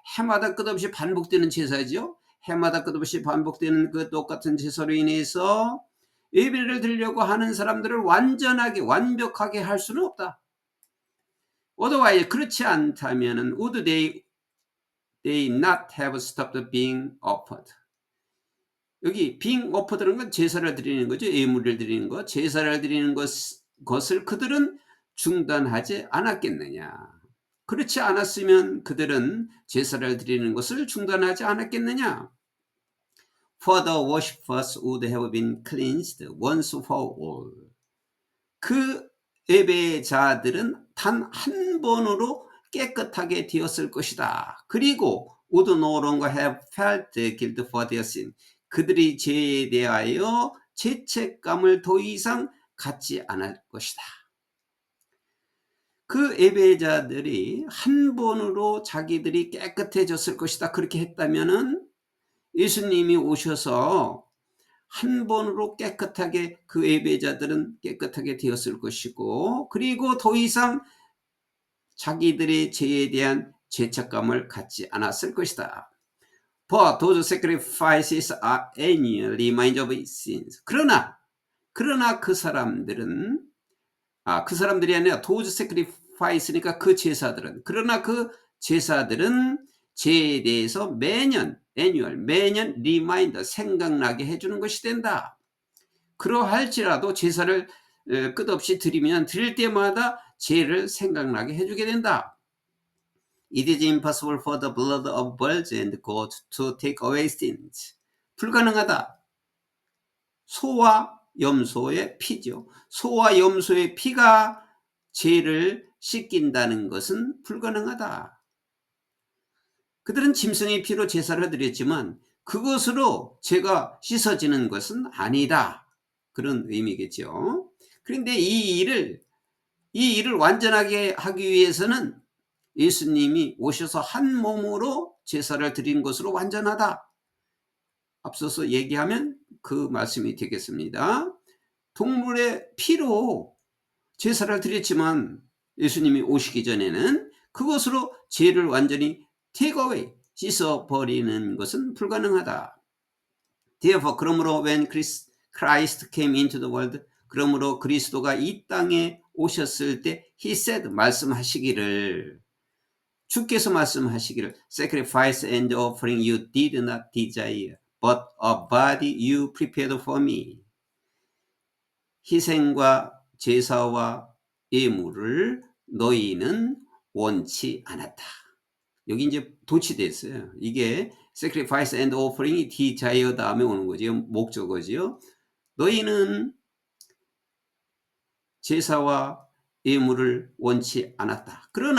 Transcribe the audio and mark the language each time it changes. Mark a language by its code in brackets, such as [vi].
[ko] 해마다 끝없이 반복되는 제사죠. 해마다 끝없이 반복되는 그 똑같은 제사로 인해서 예배를 드리려고 하는 사람들을 완벽하게 할 수는 없다. [en] otherwise, [ko] 그렇지 않다면은 [en] would they not have stopped being offered. [ko] 여기 [en] being offered [ko] 는 건 제사를 드리는 거죠. 예물을 드리는 것, 제사를 드리는 것을 그들은 중단하지 않았겠느냐. 그렇지 않았으면 그들은 제사를 드리는 것을 중단하지 않았겠느냐. [en] For the worshippers would have been cleansed once for all. [ko] 그 예배자들은 단 한 번으로 깨끗하게 되었을 것이다. 그리고 [en] would no longer have felt guilt for their sin. [ko] 그들이 죄에 대하여 죄책감을 더 이상 갖지 않을 것이다. 그 예배자들이 한 번으로 자기들이 깨끗해졌을 것이다. 그렇게 했다면은 예수님이 오셔서 한 번으로 깨끗하게 그 예배자들은 깨끗하게 되었을 것이고, 그리고 더 이상 자기들의 죄에 대한 죄책감을 갖지 않았을 것이다. [en] For those sacrifices are annual reminder of sins. [ko] 그러나 그 사람들은 그 사람들이 아니라 [en] those sacrifice [ko] 니까 그 제사들은, 그러나 그 제사들은 죄에 대해서 매년 리마인더 생각나게 해주는 것이 된다. 그러할지라도 제사를 끝없이 드릴 때마다 죄를 생각나게 해주게 된다. [en] It is impossible for the blood of bulls and goats to take away sins. [ko] 불가능하다. 소와 염소의 피죠. 소와 염소의 피가 죄를 씻긴다는 것은 불가능하다. 그들은 짐승의 피로 제사를 드렸지만 그것으로 죄가 씻어지는 것은 아니다. 그런 의미겠죠. 그런데 이 일을 완전하게 하기 위해서는 예수님이 오셔서 한 몸으로 제사를 드린 것으로 완전하다. 앞서서 얘기하면 그 말씀이 되겠습니다. 동물의 피로 제사를 드렸지만 예수님이 오시기 전에는 그것으로 죄를 완전히 [en] take away, [ko] 씻어버리는 것은 불가능하다. [en] Therefore, [ko] 그러므로 [en] when Christ came into the world, [ko] 그러므로 그리스도가 이 땅에 오셨을 때 [en] he said, [ko] 말씀하시기를, 주께서 말씀하시기를 [en] sacrifice and offering you did not desire, but a body you prepared for me. [ko] 희생과 제사와 예물을 너희는 원치 않았다. 여기 이제 도치됐어요. 이게 [en] sacrifice and offering [ko] 이 desire 다음에 오는 거죠. 목적어지요. 너희는 제사와 예물을 원치 않았다.